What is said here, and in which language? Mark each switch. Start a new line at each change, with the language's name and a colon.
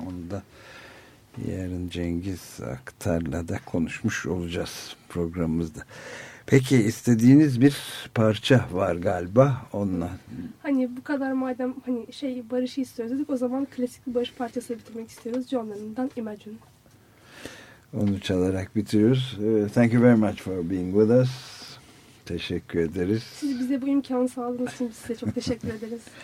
Turkish: Onu da yarın Cengiz Aktar'la da konuşmuş olacağız programımızda. Peki, istediğiniz bir parça var galiba onunla. Hani bu kadar madem hani şey barışı istiyoruz dedik, o zaman klasik bir barış parçası bitirmek istiyoruz. John Lennon'dan Imagine. Onu çalarak bitiriyoruz.
English: Thank you very much for being with us.
Turkish: Teşekkür ederiz. Siz bize bu imkanı sağladığınız için biz size çok teşekkür ederiz.